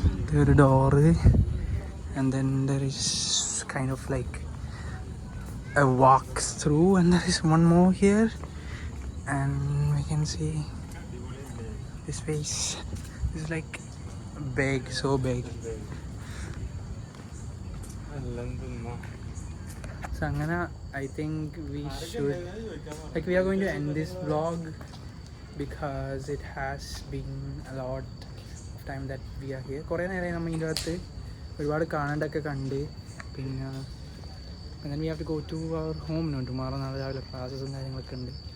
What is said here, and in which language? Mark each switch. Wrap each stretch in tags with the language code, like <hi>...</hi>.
<en>There is a door, and then there is kind of like a walk through, and there is one more here, and we can see this space is like big, so big. So Angana, I think we should, like, we are going to end this vlog because it has been a lot of time that we are here.</en> <ml>കുറേ നേരമായി നമ്മൾ ഇതിൻ്റെ അകത്ത് ഒരുപാട് കാണേണ്ടതൊക്കെ കണ്ട്.</ml> <en>പിന്നെ and then we have to go to our home now.</en> <ml>Tomorrow നാളെ രാവിലെ ക്ലാസ്സസും കാര്യങ്ങളൊക്കെ ഉണ്ട്.</ml>